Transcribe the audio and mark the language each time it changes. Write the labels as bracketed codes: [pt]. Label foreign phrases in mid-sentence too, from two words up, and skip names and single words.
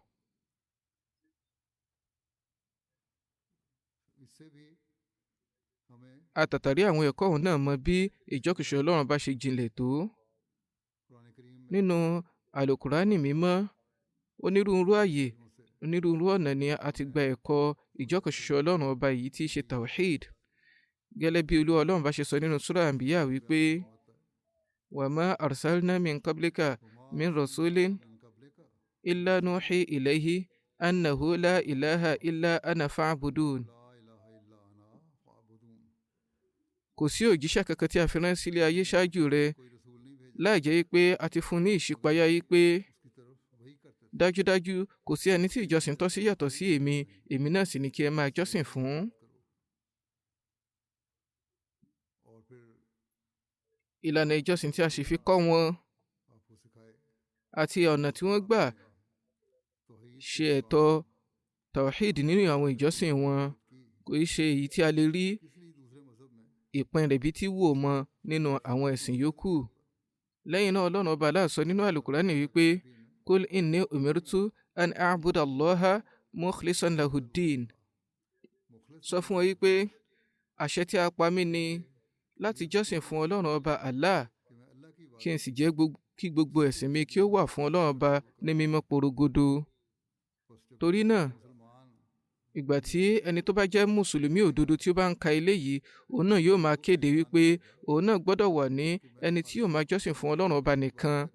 [yo] àtàtàrí àwọn ẹ̀kọ́ ọ̀hún náà mọ bí ìjọkan ṣoṣo Ọlọ́run bá ṣe jinlẹ̀ tó. nínú àlùkùránì mímọ́ onírúurú ààyè onírúurú ọ̀nà ni a ti gba ẹ̀kọ́ ìjọkan ṣoṣo Ọlọ́run ọba yìí tí í ṣe tawhid. gẹ́lẹ́ bí Olúwa Ọlọ́run bá ṣe sọ nínú súrà Anbiya wípé [ar] وما أرسلنا من قبلك من رسول إلا نوحي إليه أنه لا إله إلا أنا فاعبدون. [yo] kò sí òjíṣẹ́ kankan tí a fi rán sílé ayé ṣáájú rẹ láì jẹ́ pé a ti fún ní ìṣípayá yìí pé dájúdájú kò sí ẹni tí ìjọsìn tọ́ sí yàtọ̀ sí èmi náà sì ni kí ẹ máa jọ́sìn fún. ìlànà ìjọsìn tí a sì fi kọ́ wọn àti ọ̀nà tí wọ́n gbà ṣe ẹ̀tọ́ tawhid nínú àwọn ìjọsìn wọn kò í ṣe èyí tí a lè rí ìpín rẹ̀ bí tí wò mọ́ nínú àwọn ẹ̀sìn yòókù. lẹ́yìn náà Ọlọ́run ọba Allah sọ nínú àlùkùránì wípé [ar] قل إني أمرت أن أعبد الله مخلصا له الدين. [yo] sọ fún wọn wípé àṣẹ tí a pa mí ni láti jọ́sìn fún Ọlọ́run ọba Allah kí n sì jẹ́ kí gbogbo ẹ̀sìn mi kí ó wà fún Ọlọ́run ọba ní mímọ́ porogodo. torí náà ìgbà tí ẹni tó bá jẹ́ mùsùlùmí òdodo tí ó bá ń ka eléyìí òun náà yóò máa kéde wípé òun náà gbọ́dọ̀ wà ní ẹni tí yóò máa jọ́sìn fún Ọlọ́run ọba nìkan.